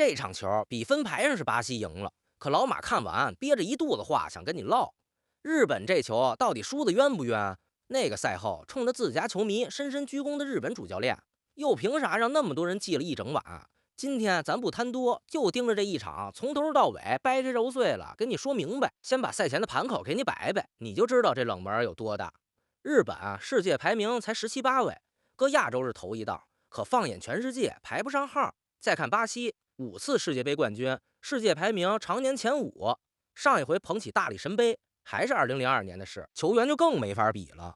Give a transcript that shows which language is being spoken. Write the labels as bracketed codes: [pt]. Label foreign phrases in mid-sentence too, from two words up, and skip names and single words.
[zh] 这场球比分牌上是巴西赢了，可老马看完憋着一肚子话想跟你唠，日本这球到底输的冤不冤？那个赛後冲着自家球迷深深鞠躬的日本主教练，又凭啥让那么多人记了一整晚？今天咱不贪多，就盯着这一场，從頭到尾掰开揉碎了跟你說明白。先把赛前的盘口給你擺擺，你就知道這冷門有多大。日本世界排名才17、18位，擱亞洲是頭一檔，可放眼全世界排不上號。再看巴西，5次世界杯冠軍，世界排名常年前5，上一回捧起大力神杯還是2002年的事，球員就更沒法比了。